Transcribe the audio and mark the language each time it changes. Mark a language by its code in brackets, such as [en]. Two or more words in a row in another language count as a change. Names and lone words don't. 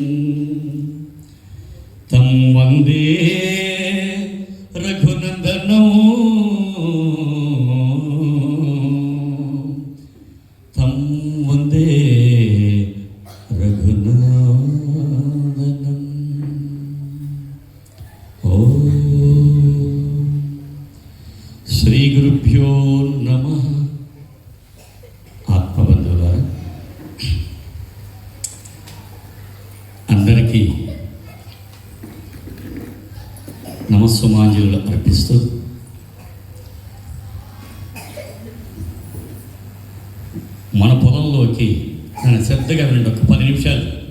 [sa] तं वन्दे रघुनन्दनं तं वन्दे रघुनन्दनं। ओम श्री गुरुभ्यो नमः। [te] ఆత్మబంధువులారా, అందరికీ నమస్సుమాంజలు అర్పిస్తూ మన పొలంలోకి నన్ను శ్రద్ధగా వినండి, ఒక 10 నిమిషాలు.